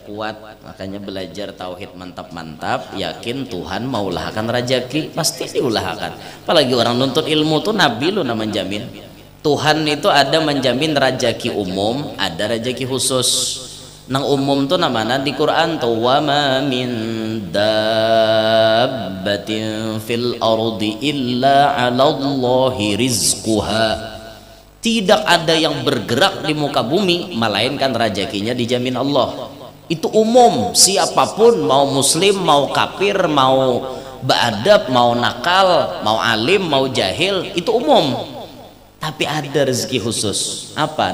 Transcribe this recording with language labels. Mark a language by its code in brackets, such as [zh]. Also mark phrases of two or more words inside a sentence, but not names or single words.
[bjn] kuat makanya belajar tauhid mantap-mantap yakin Tuhan maulahkan rajaki pasti diulahkan apalagi orang nuntut ilmu tuh nabi lu nama menjamin Tuhan itu ada menjamin rajaki umum ada rajaki khusus nang umum tuh namanya di Quran tuh [ar] وما من دابة في الأرض إلا على الله رزقها. [id] Tidak ada yang bergerak di muka bumi melainkan rezekinya dijamin Allah. Itu umum, siapapun mau muslim, mau kafir, mau beadab, mau nakal, mau alim, mau jahil, itu umum. Tapi ada rezeki khusus. Apa?